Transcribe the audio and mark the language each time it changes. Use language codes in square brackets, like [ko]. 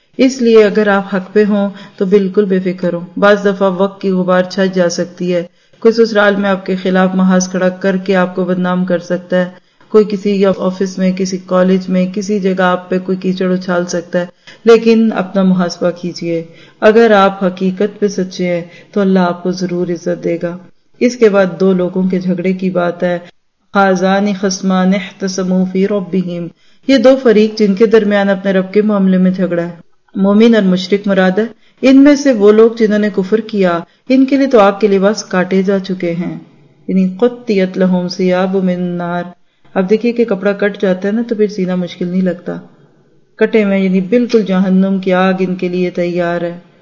[ur] اس لیے اگر آپ حق پہ ہوں تو بالکل بے فکر ہوں، بعض دفعہ وقت کی غبار چھٹ جا سکتی ہے، کوئی سسرال میں آپ کے خلاف محاذ کھڑا کر کے آپ کو بدنام کر سکتا ہے، کوئی کسی آفس میں، کسی کالج میں، کسی جگہ آپ پہ کوئی کیچڑ اچھال سکتا ہے، لیکن اپنا محاسبہ کیجئے۔ اگر آپ حقیقت پہ سچے ہیں تو اللہ آپ کو ضرور عزت دے گا۔ اس کے بعد دو لوگوں کے جھگڑے کی بات ہے، [ar] هذان خصمان احتسموا في ربهم. [ur] یہ دو فریق جن کے درمیان اپنے رب کے معاملے میں جھگڑا ہے. مومن اور مشرک مراد ہے. ان میں سے وہ لوگ جنہوں نے کفر کیا ان کے لیے تو آگ کے لباس کاٹے جا چکے ہیں, یعنی [ar] قطعت لہم سیاب من نار. [ur] اب دیکھیے کہ کپڑا کٹ جاتا ہے نا تو پھر سینہ مشکل نہیں لگتا. کٹے میں یعنی بالکل جہنم کی آگ ان کے لیے تیار ہے.